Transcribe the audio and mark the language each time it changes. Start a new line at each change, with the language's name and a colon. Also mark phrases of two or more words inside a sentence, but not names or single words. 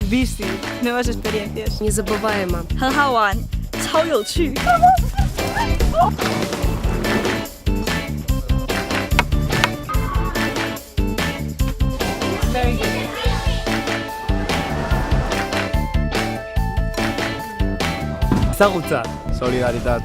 Spanish: bici, nuevas experiencias.
Russian: Незабываемо.
Chinese: 很好玩，超有趣。
Basque: Ezagutza.
Catalan: Solidaritat.